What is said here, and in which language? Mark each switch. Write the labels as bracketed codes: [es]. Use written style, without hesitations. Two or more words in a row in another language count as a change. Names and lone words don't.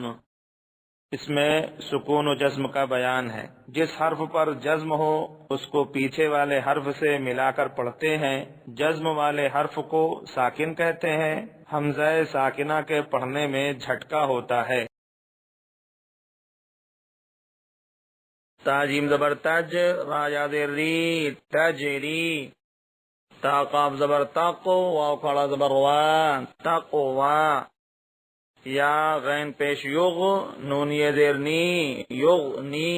[ur] اس میں سکون و جزم کا بیان ہے۔ جس حرف پر جزم ہو اس کو پیچھے والے حرف سے ملا کر پڑھتے ہیں۔ جزم والے حرف کو ساکن کہتے ہیں۔ حمزہ ساکنہ کے پڑھنے میں جھٹکا ہوتا ہے۔ تا جیم زبر تج، را یا زیر ری، تجری۔ تا قاف زبر تق، واو کھڑا زبر وا، تقوا۔ یا غین پیش یغ، نون یہ زیر نی، یغنی۔